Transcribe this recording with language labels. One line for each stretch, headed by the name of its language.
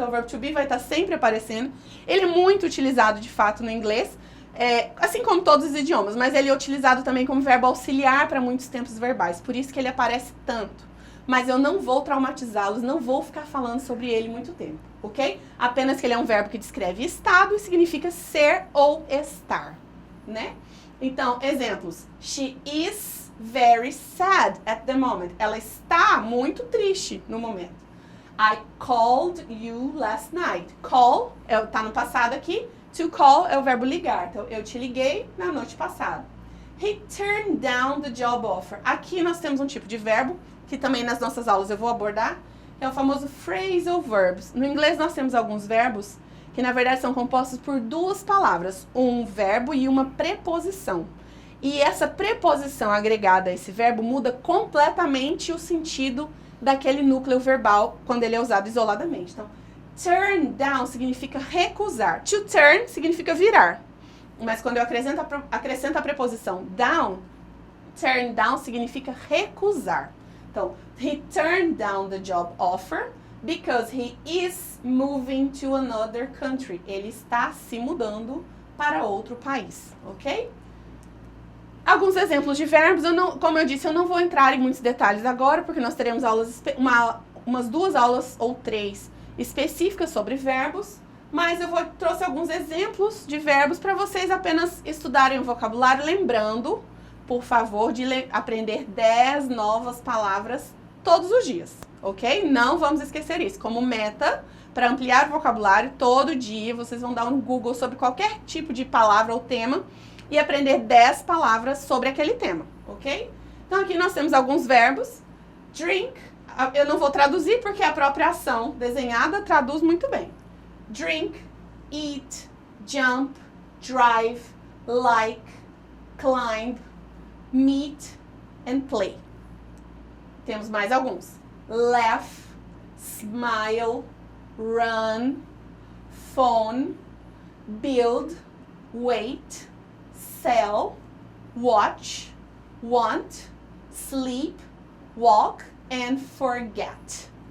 Portuguese: Então o verbo to be vai estar sempre aparecendo. Ele é muito utilizado de fato no inglês, assim como todos os idiomas, mas ele é utilizado também como verbo auxiliar para muitos tempos verbais. Por isso que ele aparece tanto. Mas eu não vou traumatizá-los, não vou ficar falando sobre ele muito tempo, ok? Apenas que ele é um verbo que descreve estado e significa ser ou estar, né? Então, exemplos.
English: She is very sad at the moment.
Portuguese: Ela está muito triste no momento.
English: I called you last night.
Portuguese: Call, tá no passado aqui. To call é o verbo ligar. Então, eu te liguei na noite passada.
English: He turned down the job offer.
Portuguese: Aqui nós temos um tipo de verbo que também nas nossas aulas eu vou abordar, é o famoso phrasal verbs. No inglês nós temos alguns verbos que na verdade são compostos por 2 palavras, um verbo e uma preposição. E essa preposição agregada a esse verbo muda completamente o sentido daquele núcleo verbal quando ele é usado isoladamente. Então, turn down significa recusar. To turn significa virar. Mas quando eu acrescento a preposição down, turn down significa recusar.
English: Então, he turned down the job offer because he is moving to another country.
Portuguese: Ele está se mudando para outro país, ok? Alguns exemplos de verbos, como eu disse, eu não vou entrar em muitos detalhes agora, porque nós teremos umas 2 aulas ou 3 específicas sobre verbos, mas eu trouxe alguns exemplos de verbos para vocês apenas estudarem o vocabulário, lembrando, por favor, de aprender 10 novas palavras todos os dias, ok? Não vamos esquecer isso. Como meta, para ampliar o vocabulário, todo dia vocês vão dar um Google sobre qualquer tipo de palavra ou tema e aprender 10 palavras sobre aquele tema, ok? Então aqui nós temos alguns verbos. Drink, eu não vou traduzir porque a própria ação desenhada traduz muito bem.
English: Drink, eat, jump, drive, like, climb, meet and play.
Portuguese: Temos mais alguns.
English: Laugh, smile, run, phone, build, wait, sell, watch, want, sleep, walk and forget.